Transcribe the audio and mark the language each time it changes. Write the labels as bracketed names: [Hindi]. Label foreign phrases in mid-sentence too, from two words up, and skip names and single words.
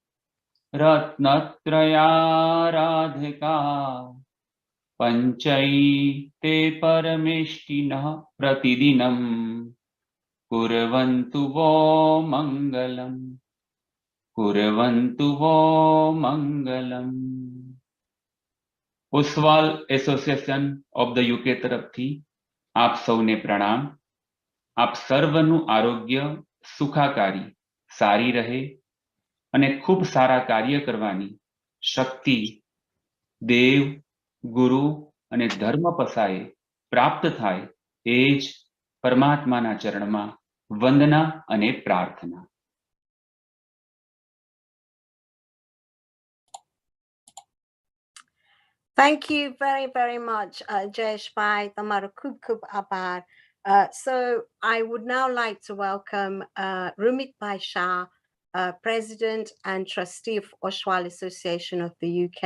[Sanskrit] रत्नत्रय राधिका पञ्चैते परमेष्ठिनः प्रतिदिनं कुर्वन्तु वो मङ्गलम् कुर्वन्तु वो मङ्गलम् Kurvantu Vo Mangalam. [Gujarati] Oshwal Association of the UK તરફથી આપ સૌને પ્રણામ. આપ સર્વનું આરોગ્ય સુખાકારી સારી રહે અને ખૂબ સારા કાર્ય કરવાની શક્તિ દેવ ગુરુ અને ધર્મ પસાએ પ્રાપ્ત થાય એ જ પરમાત્માના ચરણમાં વંદના અને પ્રાર્થના. [English] Thank you very, very much, Jayesh Pai. [Gujarati] તમારા ખૂબ ખૂબ આભાર. [English] So I would now like to welcome Rumi Shah, President and Trustee of Oshwal Association of the UK.